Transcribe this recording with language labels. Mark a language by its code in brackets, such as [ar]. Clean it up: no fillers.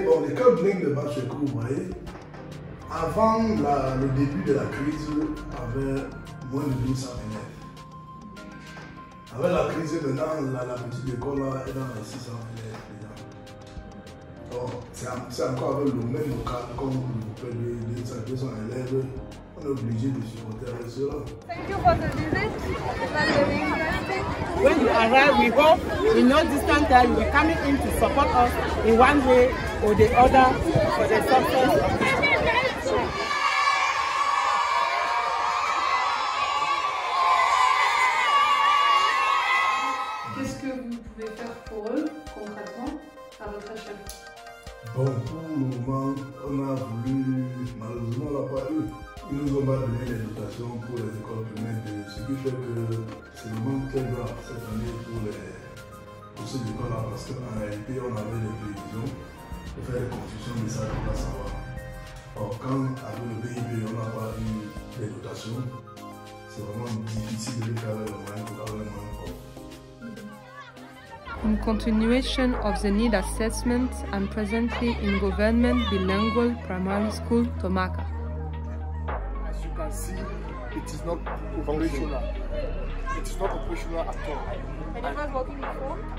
[fr] Bon, l'école bilingue de Bacheko, vous voyez, avant le début de la crise, avait moins de 1200 élèves. Avec la crise, maintenant, la petite école là, est dans les 600 élèves déjà. Donc, c'est encore avec le même local, comme vous pouvez dire, 200 élèves, on est obligé de supporter avec cela. [en] Thank you for the visit. It was very interesting. When you arrive, we hope in no distant time you'll be coming in to support us in one way or the other for the success of this. [fr] Qu'est-ce que vous pouvez faire pour eux, concrètement, à votre échelle? Bon, pour le moment, on a voulu, malheureusement, on n'a pas eu. Ils nous ont pas donné les dotations pour les écoles primaires, ce qui fait que c'est vraiment très grave cette année pour ces écoles-là, parce qu'en réalité, on avait des prévisions de faire des constructions de salles de classe en bas. Or, quand avec le PIB, on n'a pas eu les dotations, c'est vraiment difficile de faire le moyen pour avoir le moyen. [en] In continuation of the need assessment, I'm presently in Government Bilingual Primary School, Tomaka. As you can see, it is not operational. It is not operational at all. And it was working before?